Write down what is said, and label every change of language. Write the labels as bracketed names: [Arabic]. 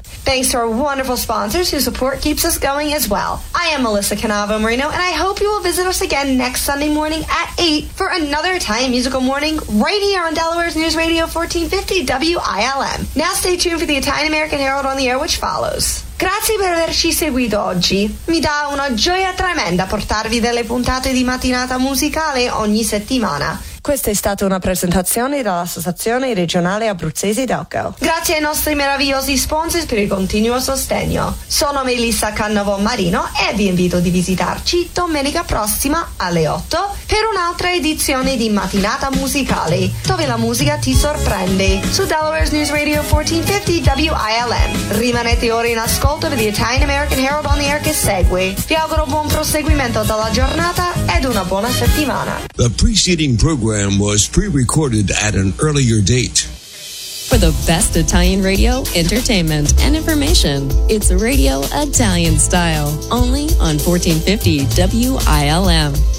[English] Thanks to our wonderful sponsors whose support keeps us going as well. I am Melissa Canavo Marino, and I hope you will visit us again next Sunday morning at 8 for another Italian musical morning right here on Delaware's News Radio 1450 WILM. Now stay tuned for the Italian American Herald on the air, which follows. [Italian] Grazie per averci seguito oggi. Mi dà una gioia tremenda portarvi delle puntate di Mattinata Musicale ogni settimana. Questa è stata una presentazione dall'Associazione Regionale Abruzzese d'Elco. Grazie ai nostri meravigliosi sponsors per il continuo sostegno. Sono Melissa Cannavo Marino e vi invito di visitarci domenica prossima alle 8 per un'altra edizione di Mattinata Musicale, dove la musica ti sorprende. Su Delaware's News Radio 1450 WILM. Rimanete ora in ascolto per the Italian American Herald on the air che segue. Vi auguro buon proseguimento della giornata ed una buona settimana. [English] The preceding program was pre-recorded at an earlier date. For the best Italian radio, entertainment, and information, it's Radio Italian Style, only on 1450 WILM.